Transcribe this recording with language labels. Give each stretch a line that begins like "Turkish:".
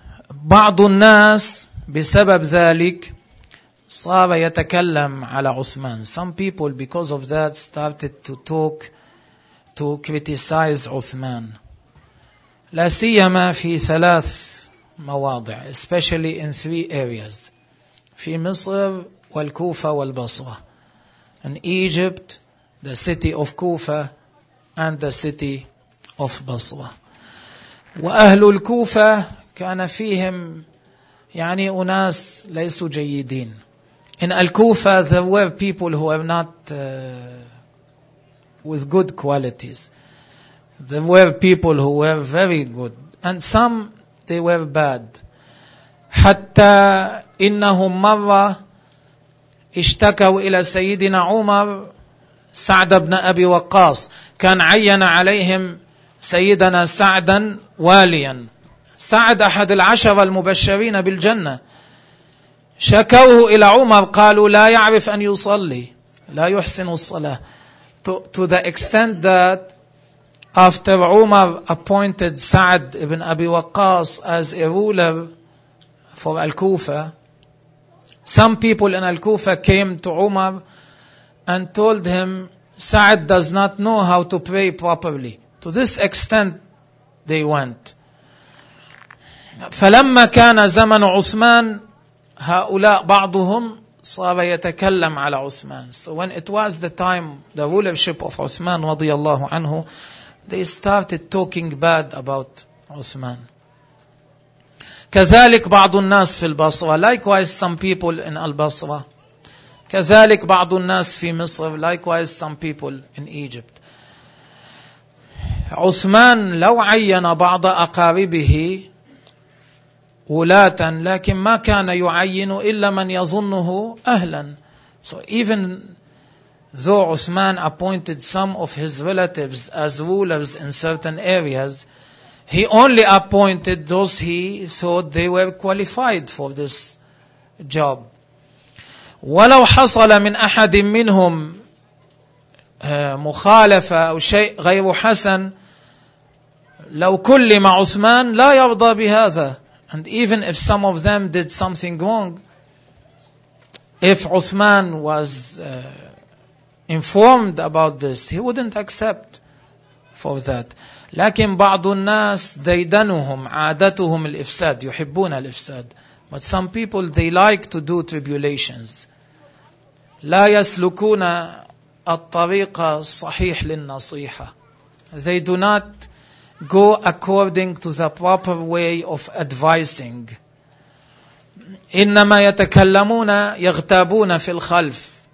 Arabic: بعض الناس بسبب ذلك صار يتكلم على عثمان.
English: Some people because of that started to talk, to criticize عثمان.
Arabic: لا سيما في ثلاث مواضع.
English: Especially in three areas.
Arabic: في مصر والكوفة والبصرة.
English: In Egypt, the city of Kufa and the city of بصرة.
Arabic: وأهل الكوفة كان فيهم يعني أناس ليسوا جيدين.
English: In Al-Kufa, there were people who are not with good qualities. There were people who were very good. And some, they were bad.
Arabic: حتى إنهم مرة اشتكوا إلى سيدنا عمر سعد بن أبي وقاص، كان عين عليهم سيدنا سعدا واليا، سعد أحد العشرة المبشرين بالجنة، شكوه إلى عمر قالوا لا يعرف أن يصلي، لا يحسن الصلاة.
English: To the extent that after Umar appointed Sa'd ibn Abi Waqqas as a ruler for Al-Kufa, some people in Al-Kufa came to Umar and told him, Sa'd does not know how to pray properly. To this extent they went.
Arabic: فلما كان زمن عثمان هؤلاء بعضهم صار يتكلم على عثمان.
English: So when it was the time, the rulership of عثمان
Arabic: رضي الله عنه,
English: they started talking bad about عثمان.
Arabic: كذلك بعض الناس في البصرة.
English: Likewise some people in البصرة.
Arabic: كذلك بعض الناس في مصر.
English: Likewise some people in Egypt.
Arabic: عثمان لو عين بعض أقاربه ولاة لكن ما كان يعين إلا من يظنه أهلا.
English: So even though Uthman appointed some of his relatives as rulers in certain areas, he only appointed those he thought they were qualified for this job.
Arabic: ولو حصل من أحد منهم مخالفة أو شيء غير حسن لو كلم عثمان لا يرضى بهذا.
English: And even if some of them did something wrong, if Uthman was informed about this, he wouldn't accept for that.
Arabic: لكن بعض الناس ديدنهم عادتهم الإفساد يحبون الإفساد.
English: But some people they like to do tribulations.
Arabic: لا يسلكون الطريق الصحيح للنصيحة.
English: They do not go according to the proper way of advising.
Arabic: إنما يتكلمون يغتابون في الخلف.